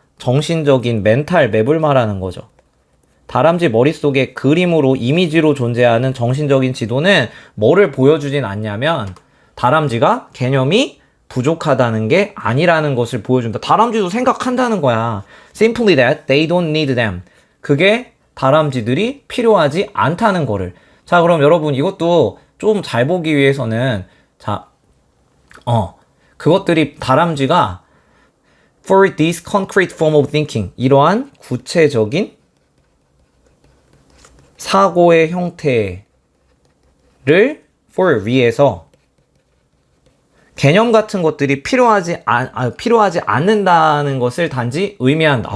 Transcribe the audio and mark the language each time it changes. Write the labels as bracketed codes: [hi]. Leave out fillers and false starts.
[ko] 정신적인 멘탈 맵을 말하는 거죠. 다람쥐 머릿속에 그림으로 이미지로 존재하는 정신적인 지도는 뭐를 보여주진 않냐면 다람쥐가 개념이 부족하다는 게 아니라는 것을 보여준다. 다람쥐도 생각한다는 거야. [en] Simply that they don't need them. [ko] 그게 다람쥐들이 필요하지 않다는 거를. 자, 그럼 여러분 이것도 좀 잘 보기 위해서는 자, 그것들이 다람쥐가 [en] for this concrete form of thinking, [ko] 이러한 구체적인 사고의 형태를 for 위해서 개념 같은 것들이 필요하지 않는다는 것을 단지 의미한다.